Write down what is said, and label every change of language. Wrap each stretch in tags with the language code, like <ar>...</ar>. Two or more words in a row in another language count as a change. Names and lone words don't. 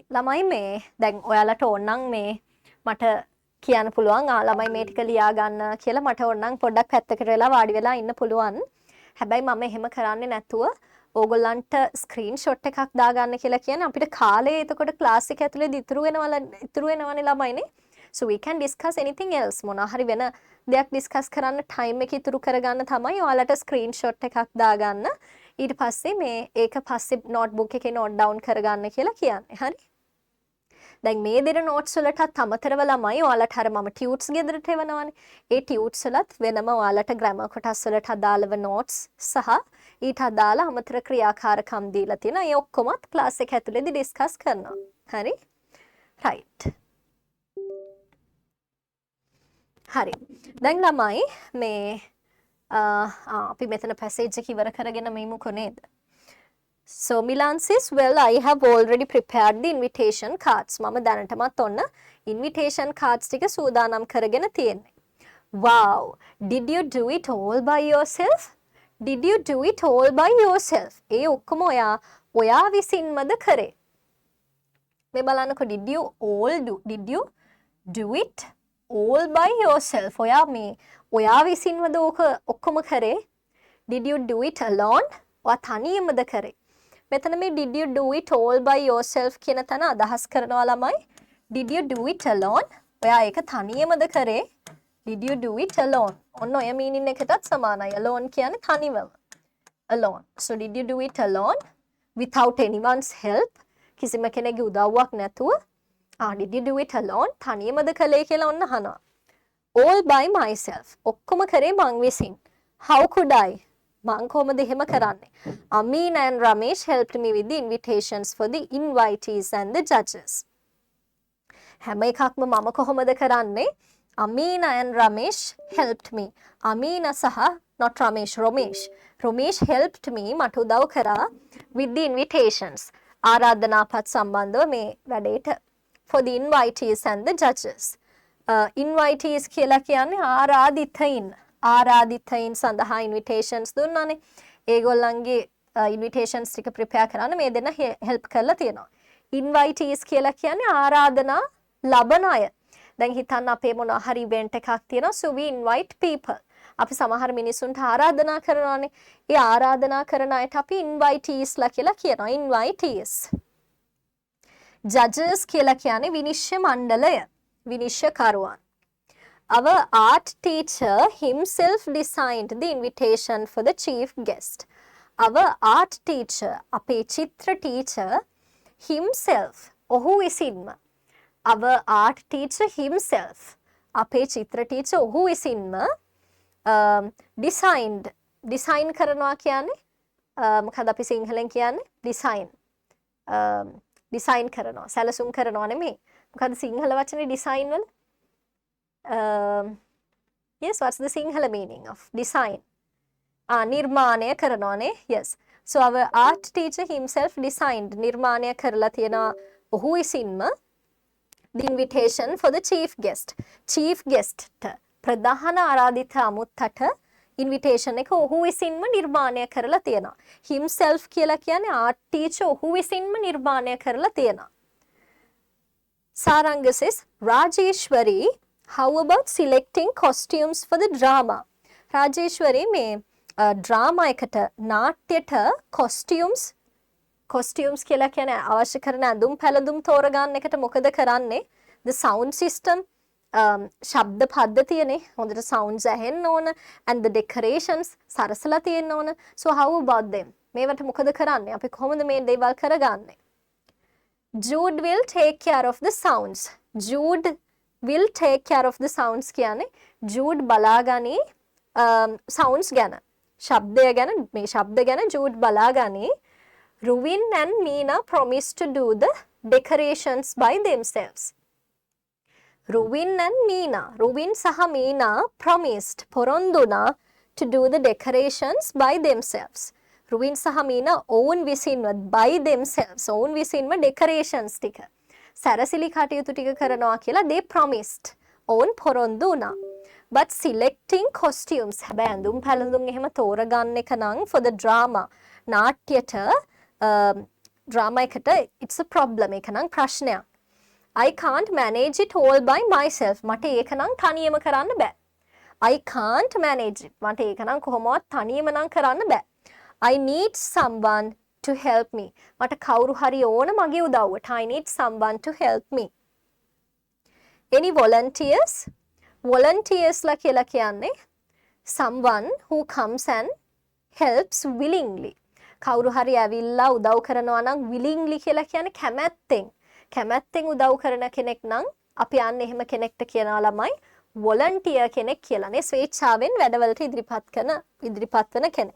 <si>ළමයි මේ දැන් ඔයාලට ඕනනම් මේ මට කියන්න පුළුවන් ළමයි මේ ටික ලියා ගන්න කියලා මට ඕනනම් පොඩ්ඩක් පැත්තකට වෙලා වාඩි වෙලා ඉන්න පුළුවන්. හැබැයි මම එහෙම කරන්නේ නැතුව ඕගොල්ලන්ට ස්ක්‍රීන්ෂොට් එකක් දාගන්න කියලා කියන්නේ අපිට කාලේ එතකොට ක්ලාස් එක ඇතුලේ ඉතුරු වෙනවනේ ළමයිනේ.</si> <en>So we can discuss anything else.</en> <si>මොනවා හරි වෙන දෙයක් ඩිස්කස් කරන්න ටයිම් එක ඉතුරු කරගන්න තමයි ඔයාලට ස්ක්‍රීන්ෂොට් එකක් දාගන්න. ඊට පස්සේ මේ ඒක පස්සේ නෝට්බුක් එකේ</si> <en>note down</en> <si>කරගන්න කියලා කියන්නේ. හරි? දැන් මේ දෙන නෝට්ස් වලටත් අමතරව ළමයි ඔයාලට අර මම ටියුට්ස් ගෙදරට එවනවානේ. ඒ ටියුට්ස් වලත් වෙනම ඔයාලට ග්‍රැමර් කොටස් වලට අදාළව නෝට්ස් සහ ඊට අදාළ අමතර ක්‍රියාකාරකම් දීලා තියෙනවා. ඒ ඔක්කොමත් ක්ලාස් එක ඇතුලේදී ඩිස්කස් කරනවා. හරි? right. හරි. දැන් ළමයි මේ අපි මෙතන පැසේජ් එක ඉවර කරගෙන මේමුකෝ නේද?</si> <en>So Milan says, well, I have already prepared the invitation cards.</en> <si>මම දැනටමත් ඔන්න</si> <en>invitation cards</en> <si>ටික සූදානම් කරගෙන තියෙන්නේ.</si> <en>Wow, did you do it all by yourself? Did you do it all by yourself?</en> <si>ඒ ඔක්කොම ඔයා විසින්මද කරේ? මේ බලන්නකෝ</si> <en>did you do it all by yourself?</en> <si>ඔයා විසින්මද ඕක ඔක්කොම කරේ?</si> <en>Did you do it alone?</en> <si>ඔයා තනියමද කරේ? මෙතන මේ</si> <en>did you do it all by yourself</en> <si>කියන තැන අදහස් කරනවා ළමයි.</si> <en>Did you do it alone?</en> <si>ඔයා ඒක තනියමද කරේ?</si> <en>Did you do it alone?</en> <si>ඔන්න ඔය මීනින් එකටත් සමානයි. Alone කියන්නේ තනිවම.</si> <en>Alone. So did you do it alone? Without anyone's help?</en> <si>කිසිම කෙනෙකුගේ උදව්වක් නැතුව?</si> <en>did you do it alone?</en> <si>තනියමද කළේ කියලා ඔන්න අහනවා.</si> <en>All by myself.</en> <si>ඔක්කොම කරේ මං විසින්.</si> <en>How could I?</en> <si>මං කොහොමද එහෙම කරන්නේ?</si> <en>Amin and Ramesh helped me with the invitations for the invitees and the judges.</en> <si>හැම එකක්ම මම කොහොමද කරන්නේ?</si> <en>Amina and Ramesh helped me. Amina සහ not Ramesh, Romesh helped me</en> <si>මට උදව් කරා</si> <en>with the invitations.</en> <si>ආරාධනාපත් සම්බන්ධව මේ වැඩේට</si> <en>for the invitees and the judges.</en> <si>Invitees කියලා කියන්නේ ආරාධිතයින් සඳහා invitations දුන්නානේ. ඒගොල්ලන්ගේ invitations ටික prepare කරන්න මේ දෙන්න help කරලා තියෙනවා. Invitees කියලා කියන්නේ ආරාධනා ලබන අය. දැන් හිතන්න අපේ මොනවා හරි event එකක් තියෙනවා.</si> <en>So we invite people.</en> <si>අපි සමහර මිනිසුන්ට ආරාධනා කරනවානේ. ඒ ආරාධනා කරන අයට අපි invitees ලා කියලා කියනවා. Invitees. Judges කියලා කියන්නේ විනිශ්චය මණ්ඩලය. විනිශ්චයකරුවන්.</si> <en>Our art teacher himself designed the invitation for the chief guest. Our art teacher,</en> <si>අපේ චිත්‍ර</si> <en>teacher himself,</en> <si>ඔහු විසින්ම</si> <en>our art teacher himself.</en> <si>අපේ චිත්‍ර ටීචර් ඔහු විසින්ම ඩිසයින් කරනවා කියන්නේ මොකද අපි සිංහලෙන් කියන්නේ ඩිසයින් කරනවා සැලසුම් කරනවා නෙමෙයි. මොකද සිංහල වචනේ ඩිසයින් වල</si> <en>yes, what's the Sinhala meaning of design?</en> <si>නිර්මාණය කරනවානේ.</si> <en>Yes. So our art teacher himself designed</en> <si>නිර්මාණය කරලා තියෙනවා ඔහු විසින්ම</si> <en>the invitation for the chief guest. Chief guest</en> <si>ප්‍රධාන ආරාධිත අමුත්තට invitation එක ඔහු විසින්ම නිර්මාණය කරලා තියෙනවා. himself කියලා කියන්නේ</si> <en>art teacher</en> <si>ඔහු විසින්ම නිර්මාණය කරලා තියෙනවා.</si> <en>Saranga says, Rajeshwari, how about selecting costumes for the drama?</en> <si>Rajeshwari මේ drama එකට නාට්‍යයට costumes කියලා කියන්නේ අවශ්‍ය කරන ඇඳුම් පැළඳුම් තෝරගන්න එකට මොකද කරන්නේ?</si> <en>The sound system</en> <si>ශබ්ද පද්ධතියනේ හොඳට sounds ඇහෙන්න ඕන</si> <en>and the decorations</en> <si>සරසලා තියෙන්න ඕන.</si> <en>So how about them?</en> <si>මේවට මොකද කරන්නේ? අපි කොහොමද මේ දේවල් කරගන්නේ?</si> <en>Jude will take care of the sounds. Jude will take care of the sounds</en> <si>කියන්නේ Jude බලාගනි</si> <en>sounds ගැන.</en> <si>ශබ්දය ගැන මේ ශබ්ද ගැන Jude බලාගනි.</si> <en>Ruwin and Meena promised to do the decorations by themselves. Ruwin and Meena. Ruwin සහ Meena promised පොරොන්දුනා to do the decorations by themselves.</en> <si>රුවින් සහ මීනා ඔවුන් විසින්ම</si> <en>by themselves</en> <si>ඔවුන් විසින්ම decorations ටික සැරසිලි කටයුතු ටික කරනවා කියලා</si> <en>they promised</en> <si>ඔවුන් පොරොන්දු වුණා.</si> <en>But selecting costumes</en> <si>හැබැයි ඇඳුම් පැළඳුම් එහෙම තෝරගන්න එක නම්</si> <en>for the drama</en> <si>නාට්‍යයට drama එකට</si> <en>it's a problem</en> <si>ඒක නම් ප්‍රශ්නයක්.</si> <en>I can't manage it all by myself.</en> <si>මට ඒක නම් තනියම කරන්න බෑ.</si> <en>I can't manage it.</en> <si>මට ඒක නම් කොහොමවත් තනියම නම් කරන්න බෑ.</si> <en>I need someone to help me.</en> <si>මට කවුරු හරි ඕන මගේ උදව්වට. I need someone to help me.</si> <en>Any volunteers? Volunteers</en> <si>ලා කියලා කියන්නේ</si> <en>someone who comes and helps willingly.</en> <si>කවුරු හරි ඇවිල්ලා උදව් කරනවා නම් willingly කියලා කියන්නේ කැමැත්තෙන් උදව් කරන කෙනෙක් නම් අපි යන්නේ එහෙම කෙනෙක්ට කියනවා ළමයි volunteer කෙනෙක් කියලානේ. ස්වේච්ඡාවෙන් වැඩවලට ඉදිරිපත් වෙන කෙනෙක්.</si>